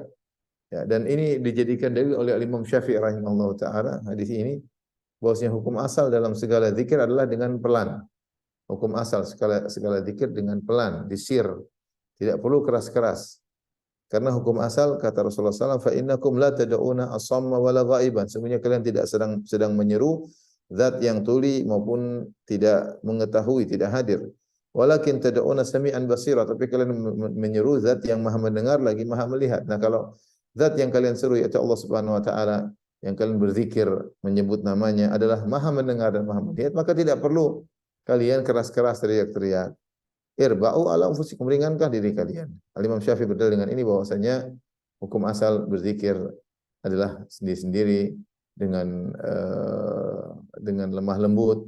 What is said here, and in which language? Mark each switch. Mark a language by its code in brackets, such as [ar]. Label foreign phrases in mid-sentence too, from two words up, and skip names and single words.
[id] Ya, dan ini dijadikan dalil oleh Imam Syafi'i [ar] رحمه الله تعالى [id] hadis ini, bahwasanya hukum asal dalam segala zikir adalah dengan pelan. Hukum asal segala zikir dengan pelan, disir, tidak perlu keras-keras. Karena hukum asal kata Rasulullah SAW, [ar] فإنكم لا تدعون أصم ولا غائبا. [id] Sebenarnya kalian tidak sedang menyeru zat yang tuli maupun tidak mengetahui, tidak hadir. [ar] ولكن تدعون سميعا بصيرا, [id] tapi kalian menyeru zat yang Maha mendengar lagi Maha melihat. Nah, kalau zat yang kalian seru yaitu Allah [ar] سبحانه وتعالى, [id] yang kalian berzikir menyebut namanya adalah Maha mendengar dan Maha melihat, maka tidak perlu kalian keras-keras teriak-teriak. [ar] اربعوا على أنفسكم, [id] ringankan diri kalian. Al-Imam Syafi'i berdalil dengan ini bahwasanya hukum asal berzikir adalah sendiri-sendiri dengan lemah lembut.